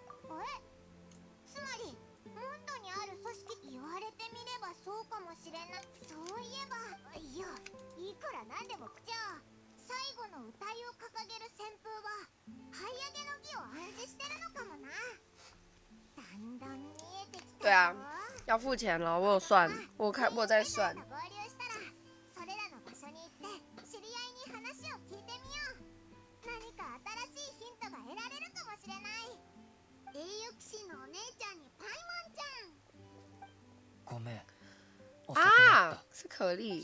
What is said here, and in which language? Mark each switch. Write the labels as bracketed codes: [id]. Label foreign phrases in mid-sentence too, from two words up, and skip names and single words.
[ja] つまりモンドにある組織？言われてみればそうかもしれない。そういえば、いや、いくらなんでも口調、最後の歌いを掲げる旋風は這い上げの儀を暗示してるのかもな。だんだん見えてきた。 [zh] 对啊，要付钱了，我有算，我在算。 [ja] 合流したらそれらの場所に行って知り合いに話を聞いてみよう。何か新しいヒントが得られるかもしれない。栄誉騎士のお姉ちゃんにパイモンちゃん。ごめん。遅くなった。 [zh] 是可丽。